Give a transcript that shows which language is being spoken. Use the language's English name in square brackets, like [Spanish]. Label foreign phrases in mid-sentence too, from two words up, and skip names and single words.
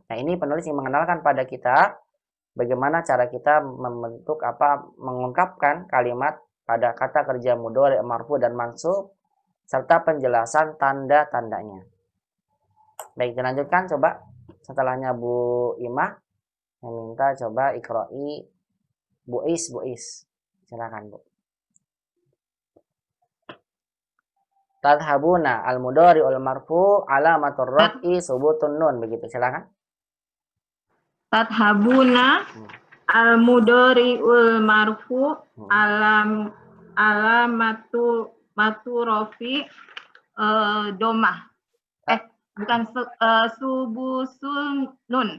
[Indonesian] Nah, ini penulis yang mengenalkan pada kita bagaimana cara kita mengungkapkan kalimat pada kata kerja [Arabic] مضارع مرفوع [Indonesian] dan mansub serta penjelasan tanda-tandanya. Baik, dilanjutkan coba. Setelahnya Bu Imah yang minta coba iqra'i Bu Is. Silakan Bu. [Arabic] تذهبون المضارع المرفوع علامة الرفع ثبوت النون, [Indonesian] begitu. Silakan. [Arabic] تذهبون المضارع المرفوع علامة رفع ضمة. [Indonesian] Bukan [Arabic] ثبوت النون.